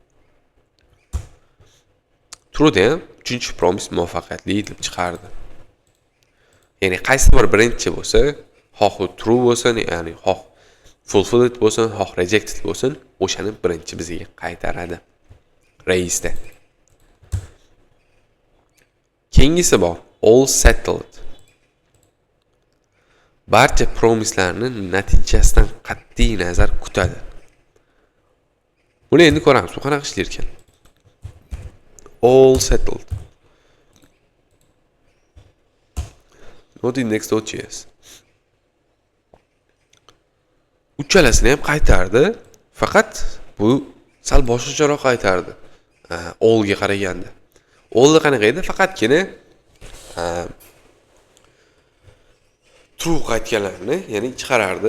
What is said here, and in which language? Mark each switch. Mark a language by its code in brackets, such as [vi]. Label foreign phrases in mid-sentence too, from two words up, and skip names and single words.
[uz] True da ham 3-promise muvaffaqiyatli deb chiqardi. Ya'ni qaysi bir birinchi bo'lsa, xoh true bo'lsin, ya'ni xoh fulfilled bo'lsin, xoh rejected bo'lsin, o'shani birinchi bizga qaytaradi. Race'da. Keyingisi bor. [en] All settled. [uz] Barcha promislarni natijasidan qat'iy nazar kutadi. Buni endi ko'ramiz. Bu qanaqa ishlar ekan? [en] All settled. Node index.js. [uz] Uchalasini ham qaytardi, faqat bu sal boshqacharoq qaytardi. Allga qaraganda. Allda qanaqa edi? Faqatgina true qaytganlarni, ya'ni chiqarardi.